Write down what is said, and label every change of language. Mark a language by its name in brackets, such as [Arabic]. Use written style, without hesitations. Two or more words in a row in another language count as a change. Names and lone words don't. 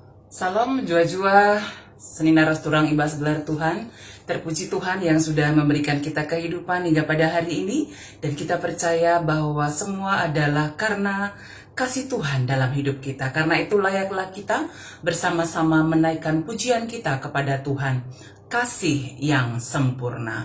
[Batak Karo] Salam jua-jua, seninaras turang ibas gelar Tuhan. [Indonesian] Terpuji Tuhan yang sudah memberikan kita kehidupan hingga pada hari ini. Dan kita percaya bahwa semua adalah karena kasih Tuhan dalam hidup kita. Karena itu layaklah kita bersama-sama menaikkan pujian kita kepada Tuhan. Kasih yang sempurna.